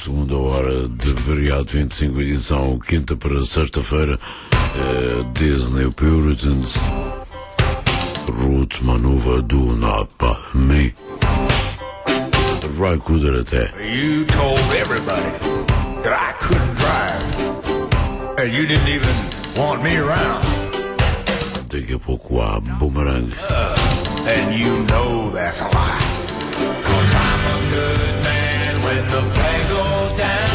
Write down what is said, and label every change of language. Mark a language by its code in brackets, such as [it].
[pt] 25 edição, quinta para sexta-feira, Disney Puritans, Ruth Manuva, Do Not Buy Me, Ray Cooder até. [en] You told everybody that I couldn't drive, and you didn't even want me around. [pt] Daqui a pouco há Boomerang. [en] And you know that's a lie, cause I'm a good man when the flag goes down.